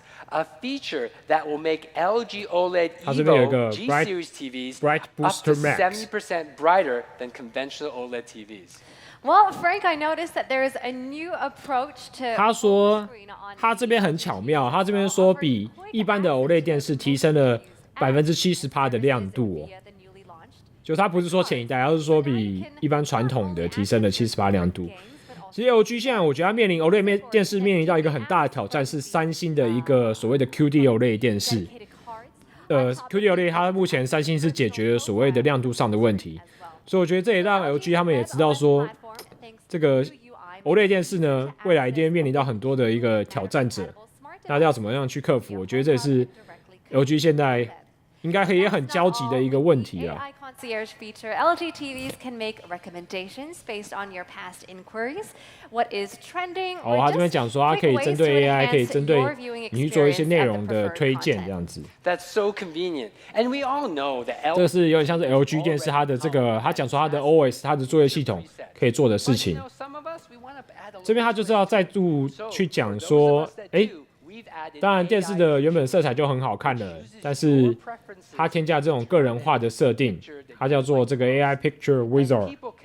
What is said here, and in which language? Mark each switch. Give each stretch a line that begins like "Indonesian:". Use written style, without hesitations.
English: A feature that will make LG OLED Evo G Series TVs up to 70% brighter than conventional OLED TVs. Well, Frank, I noticed that there is a new approach to.
Chinese: 他说，他这边很巧妙，他这边说比一般的 OLED 电视提升了70%的亮度哦。就他不是说前一代，而是说比一般传统的提升了70%亮度。其实 LG 现在我觉得它面临 OLED 电视面临到一个很大的挑战，是三星的一个所谓的 QD OLED 电视。 QD OLED 它目前三星是解决了所谓的亮度上的问题，所以我觉得这也让 LG 他们也知道说。这个 OLED 电视呢，未来一定会面临到很多的一个挑战者，那要怎么样去克服？我觉得这也是 LG 现在应该也很焦急的一个问题啊。
English: Concierge feature, LG TVs can make recommendations based on your past inquiries. What is trending?
Chinese: 他这边讲说，它可以针对 AI， 可以针对你去做一些内容的推荐，这样子。
English: That's so convenient, and we all know that.
Chinese: 这个是有点像是 LG 电视它的这个，他讲说它的 OS， 它的作业系统可以做的事情。这边他就是要再度去讲说，当然电视的原本色彩就很好看了，但是它添加这种个人化的设定，它叫做这个 AI Picture Wizard。